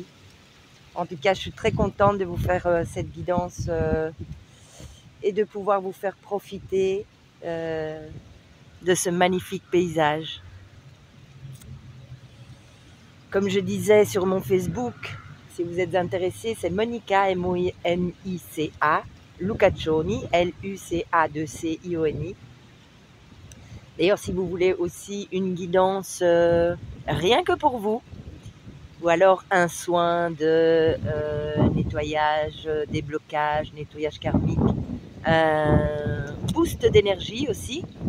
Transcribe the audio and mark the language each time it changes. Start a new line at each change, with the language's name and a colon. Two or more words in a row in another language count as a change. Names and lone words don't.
French: En tout cas, je suis très contente de vous faire cette guidance et de pouvoir vous faire profiter de ce magnifique paysage. Comme je disais sur mon Facebook, si vous êtes intéressé, c'est Monica, M-O-N-I-C-A, Lucaccioni, L-U-C-A-2-C-I-O-N-I. D'ailleurs, si vous voulez aussi une guidance rien que pour vous, ou alors un soin de nettoyage, déblocage, nettoyage karmique, un boost d'énergie aussi,